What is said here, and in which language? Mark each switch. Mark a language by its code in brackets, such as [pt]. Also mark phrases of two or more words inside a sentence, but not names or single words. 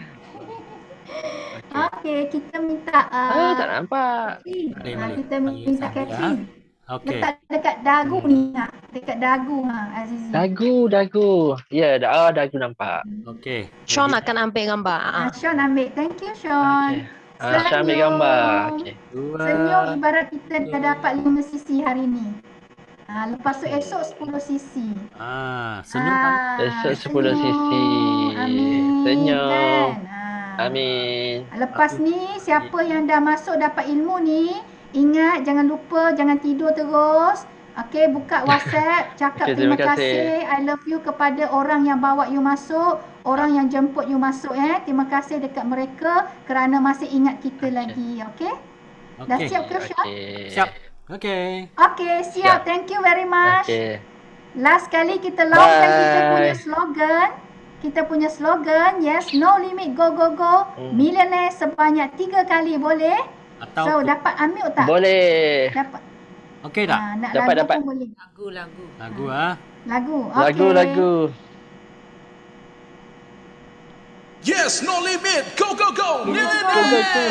[ms] Okey, kita minta tak nampak. kita minta Catherine. Okey. Letak dekat dagu ni, dekat dagu Azizi. Dagu. Ya, dagu nampak. Okey. Sean akan ambil gambar. Sean ambil. [en] Thank you, Sean. [ms] Syah ambil gambar. Okey. Senyum ibarat kita dah dapat 5cc hari ni. Lepas tu esok 10cc. Senyum. Esok 10cc. Amin. Senyum. Kan? Amin. Lepas ni, siapa yang dah masuk dapat ilmu ni, ingat jangan lupa, jangan tidur terus. Okey, buka WhatsApp, cakap terima kasih, [en] I love you [ms] kepada orang yang bawa you masuk, orang yang jemput you masuk. Terima kasih dekat mereka kerana masih ingat kita lagi. Okey? Dah siap ke, Syah? Siap. Okey. Okey, siap. [en] Thank you very much. [ms] Okey. Last kali kita launchkan kita punya slogan. Kita punya slogan, [en] yes, no limit, go. Millionaire [ms] sebanyak 3 kali, boleh? Atau So, dapat unmute tak? Boleh. Dapat. okey tak? Nak Dapat. lagu pun boleh. Lagu Lagu, okey. Lagu. [en] Yes, no limit. Go. Millionaire.